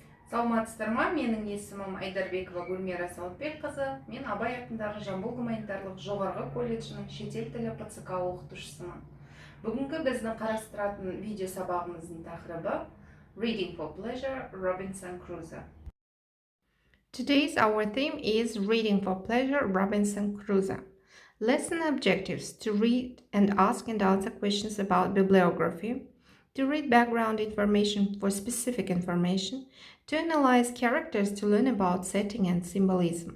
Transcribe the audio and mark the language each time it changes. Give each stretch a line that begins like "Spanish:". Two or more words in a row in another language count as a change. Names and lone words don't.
Kazakh: Саламатсыздар ма? Менің есімім Айдарбекова Гульмира Сауытбековна. Мен Абай атындағы Жамбыл гуманитарлық жоғарғы колледжінің шетел тілі ПЦК оқытушысымын. Бүгінгі біздің қарастыратын видео сабағымыздың тақырыбы Reading for Pleasure, Robinson Crusoe.
English: Today's our theme is Reading for Pleasure, Robinson Crusoe. Lesson objectives: to read and ask and answer questions about bibliography, to read background information for specific information, to analyze characters, to learn about setting and symbolism.